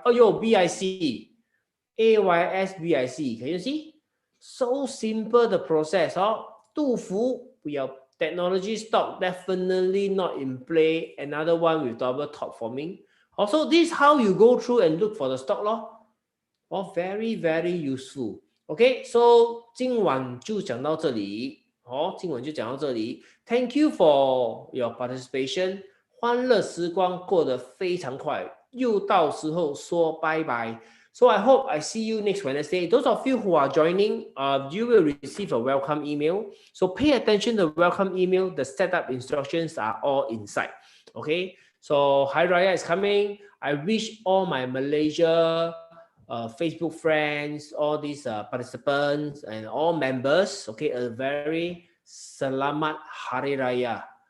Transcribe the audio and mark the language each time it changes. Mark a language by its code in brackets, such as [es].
[en] Oh, BIC, AYS BIC. Can you see? So simple the process. 杜福 technology stock definitely not in play. Another one with double top forming. Also, this is how you go through and look for the stock very, very useful. [zh] Okay, so 今晚就讲到这里。今晚就讲到这里。 [en] Thank you for your participation. [zh] 欢乐时光过得非常快，又到时候说拜拜。 [en] So I hope I see you next Wednesday. Those of you who are joining, you will receive a welcome email. So pay attention to the welcome email. The setup instructions are all inside. Okay. So Hari Raya is coming. I wish all my Malaysia Facebook friends, all these participants and all members, okay, a very Selamat Hari Raya.